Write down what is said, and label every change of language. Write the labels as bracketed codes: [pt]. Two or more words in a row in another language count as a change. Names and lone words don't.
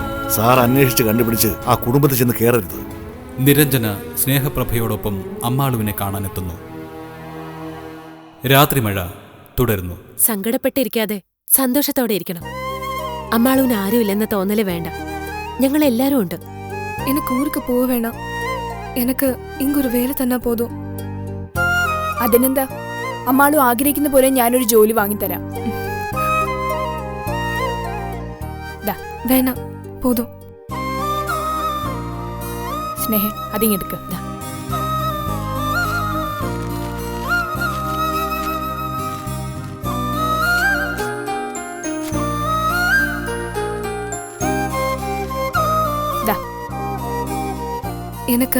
[ml] സാർ അന്വേഷിച്ച് കണ്ടുപിടിച്ച് ആ കുടുംബത്തിൽ ചെന്ന് കയറരുത്. നിരഞ്ജന സ്നേഹപ്രഭയോടൊപ്പം അമ്മാളുവിനെ കാണാനെത്തുന്നു. രാത്രി മഴ തുടരുന്നു. സങ്കടപ്പെട്ടിരിക്കാതെ സന്തോഷത്തോടെ ഇരിക്കണം. അമ്മാളുവിന് ആരുമില്ലെന്ന തോന്നല് വേണ്ട. ഞങ്ങൾ എല്ലാരും ഉണ്ട്. [ta] எனக்கு ஊருக்கு போக வேணாம். எனக்கு இங்க ஒரு வேலை தன்னா போதும். [ml] അതിനെന്താ, അമ്മാളും ആഗ്രഹിക്കുന്ന പോലെ ഞാനൊരു ജോലി വാങ്ങിത്തരാം. [ta] வேணாம், போதும். [ml] സ്നേഹ, അതിങ്ങെടുക്ക. [ta] എനക്കാ